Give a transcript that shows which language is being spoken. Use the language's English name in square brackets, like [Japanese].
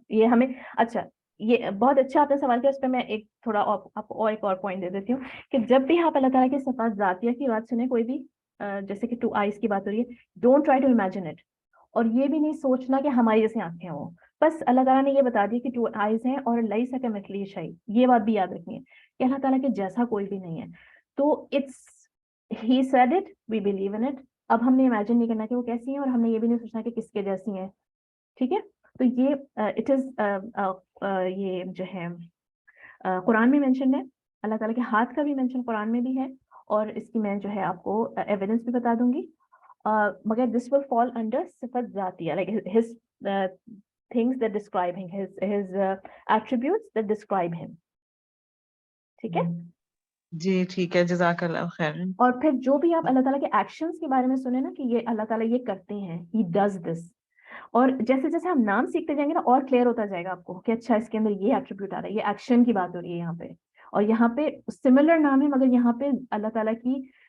[Urdu] یہ ہمیں اچھا یہ بہت اچھا آپ نے سوال کیا, اس پہ میں ایک تھوڑا آپ کو اور ایک اور پوائنٹ دے دیتی ہوں کہ جب بھی آپ اللہ تعالیٰ کی صفات ذاتیہ کی بات سنیں, کوئی بھی جیسے کہ 2 eyes کی بات ہو رہی ہے, [English] don't try to imagine it, [Urdu] اور یہ بھی نہیں سوچنا کہ ہماری جیسے آنکھیں ہوں. بس اللہ تعالیٰ نے یہ بتا دیا کہ 2 eyes ہیں اور لیس کمثلہ شیء, یہ بات بھی یاد رکھنی ہے کہ اللہ تعالیٰ کے جیسا کوئی بھی نہیں ہے. تو [English] It's he said it, we believe in it. [Urdu] اب ہم نے امیجن نہیں کرنا کہ وہ کیسی ہیں, اور ہم نے یہ بھی نہیں سوچنا کہ کس کے جیسی ہیں. ٹھیک ہے, تو یہ اٹ از یہ جو ہے قرآن میں مینشن ہے, اللہ تعالیٰ کے ہاتھ کا بھی مینشن قرآن میں بھی ہے, اور اس کی میں جو ہے آپ کو ایویڈنس بھی بتا دوں گی. مگر [English] This will fall under صفت ذاتیہ, like his things that describe him, his attributes that describe him. [Urdu] ٹھیک ہے جی ٹھیک ہے, جزاک اللہ خیر. اور پھر جو بھی آپ اللہ تعالیٰ کے ایکشنز کے بارے میں سنیں نا کہ یہ اللہ تعالیٰ یہ کرتے ہیں, [English] he does this, [Urdu] اور جیسے جیسے ہم نام سیکھتے جائیں گے نا اور کلیئر ہوتا جائے گا آپ کو کہ اچھا اس کے اندر یہ ایٹریبیوٹ آ رہا ہے, یہ ایکشن کی بات ہو رہی ہے یہاں پہ, اور یہاں پہ سملر نام ہے مگر یہاں پہ اللہ تعالیٰ کی